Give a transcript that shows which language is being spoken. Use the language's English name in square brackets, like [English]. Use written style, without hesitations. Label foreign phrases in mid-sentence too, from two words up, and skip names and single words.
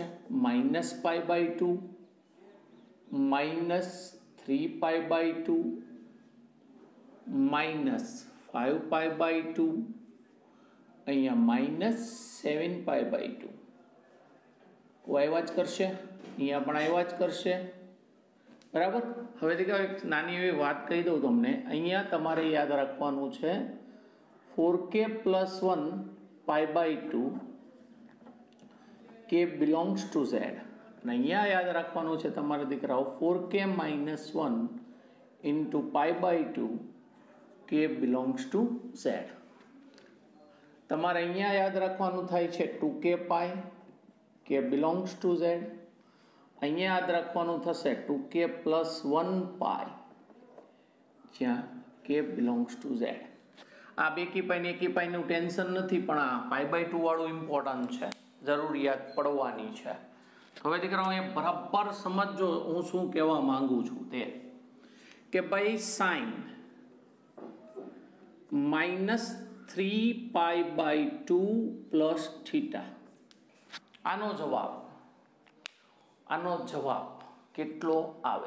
[Gujarati] -π/2 -3π/2 -5π/2 અહીંયા -7π/2. આવ્યા જ કરશે. અહીંયા પણ આવ્યા જ કરશે. બરાબર. હવે દીકરા એક નાની એવી વાત કહી દઉં તમને. અહીંયા તમારે યાદ રાખવાનું છે 4k + 1 π/2 [English] k belongs to z. [Gujarati] અને અહીંયા યાદ રાખવાનું છે તમારે દીકરાઓ 4k - 1 × π/2 [English] k belongs to z. [Gujarati] તમારે અહીંયા યાદ રાખવાનું થાય છે 2k π [English] k belongs to z. [Gujarati] અહીંયા યાદ રાખવાનું થશે 2k + 1 π જ્યાં [English] k belongs to z. [Gujarati] આ બેકી પાઈ ને એકી પાઈનું ટેન્શન નથી, પણ આ π/2 વાળું ઇમ્પોર્ટન્ટ છે, જરૂરિયાત પડવાની છે. હવે દીકરાઓ એ બરાબર સમજો હું શું કહેવા માંગુ છું તે કે ભાઈ sin -3π/2 + θ આનો જવાબ કેટલો આવે?